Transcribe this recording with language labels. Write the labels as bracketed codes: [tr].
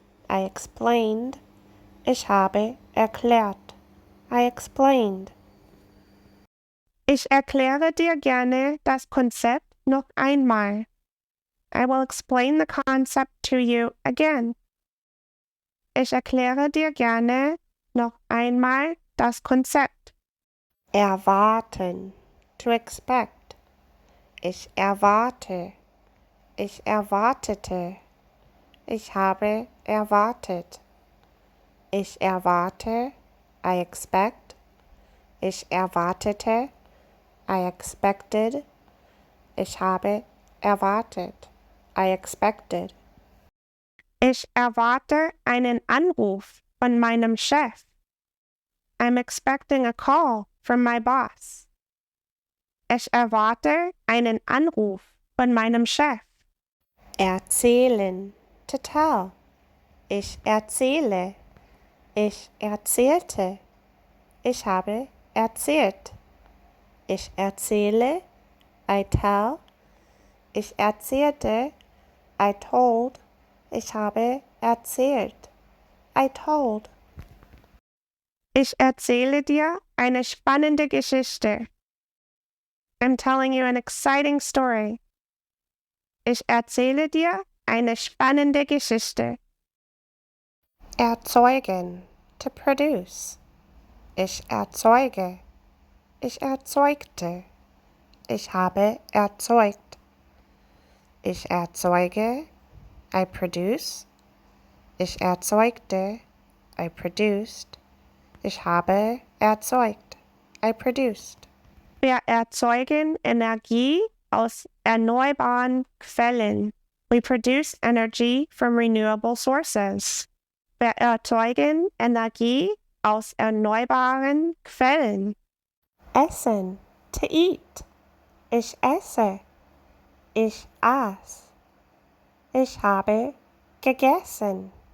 [en] I explained. [de] Ich habe erklärt. [en] I explained. [de] Ich erkläre dir gerne das Konzept noch einmal. [en] I will explain the concept to you again. [de] Ich erkläre dir gerne noch einmal das Konzept. Erwarten. [en] To expect. [de] Ich erwarte. Ich erwartete. Ich habe erwartet. Ich erwarte. [en] I expect. [de] Ich erwartete. [en] I expected. [de] Ich habe erwartet. [en] I expected. [de] Ich erwarte einen Anruf von meinem Chef. [en] I'm expecting a call from my boss. [de] Ich erwarte einen Anruf von meinem Chef. Erzählen. [en] To tell. [de] Ich erzähle. Ich erzählte. Ich habe erzählt. Ich erzähle. [en] I tell. [de] Ich erzählte. [en] I told. [de] Ich habe erzählt. [en] I told. [de] Ich erzähle dir eine spannende Geschichte. [en] I'm telling you an exciting story. [de] Ich erzähle dir eine spannende Geschichte. Erzeugen. [en] To produce. [de] Ich erzeuge. Ich erzeugte. Ich habe erzeugt. Ich erzeuge. [en] I produce. [de] Ich erzeugte. [en] I produced. [de] Ich habe erzeugt. [en] I produced. [de] Wir erzeugen Energie aus erneuerbaren Quellen. [en] We produce energy from renewable sources. [de] Wir erzeugen Energie aus erneuerbaren Quellen. Essen. [en] To eat. [de] Ich esse. Ich aß. Ich habe gegessen.